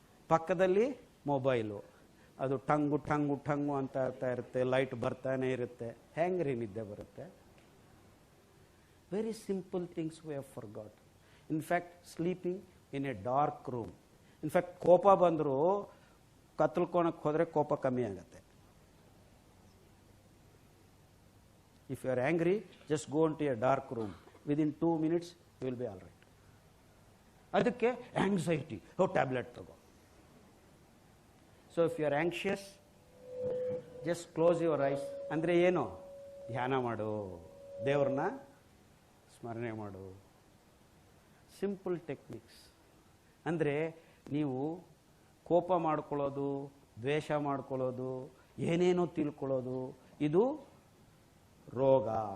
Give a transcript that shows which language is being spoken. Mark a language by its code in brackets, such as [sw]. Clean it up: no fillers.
[kn] ಪಕ್ಕದಲ್ಲಿ ಮೊಬೈಲು, ಅದು tongue tongue tongue ಅಂತ ಆಗ್ತಾ ಇರುತ್ತೆ, ಲೈಟ್ ಬರ್ತಾನೆ ಇರುತ್ತೆ. ಹೆಂಗ್ರಿ ನಿದ್ದೆ ಬರುತ್ತೆ? [en] Very simple things we have forgot. In fact sleeping in a dark room. [kn] In fact ಕೋಪ ಬಂದರೂ ಕತ್ತಲ್ಕೋಣಕ್ಕೆ ಹೋದರೆ ಕೋಪ ಕಮ್ಮಿ ಆಗುತ್ತೆ. [en] If you are angry, just go into a dark room. Within 2 minutes, you will be all right. [kn] ಅದಕ್ಕೆ ಆಂಗ್ಸೈಟಿ, ಟ್ಯಾಬ್ಲೆಟ್ ತಗೋ. [en] So if you are anxious, just close your eyes. [kn] ಅಂದರೆ ಏನು? ಧ್ಯಾನ ಮಾಡು, ದೇವ್ರನ್ನ ಸ್ಮರಣೆ ಮಾಡು. [en] Simple techniques. [kn] ಅಂದರೆ ನೀವು ಕೋಪ ಮಾಡ್ಕೊಳ್ಳೋದು, ದ್ವೇಷ ಮಾಡ್ಕೊಳ್ಳೋದು, ಏನೇನೋ ತಿಳ್ಕೊಳ್ಳೋದು, ಇದು ರೋಗ.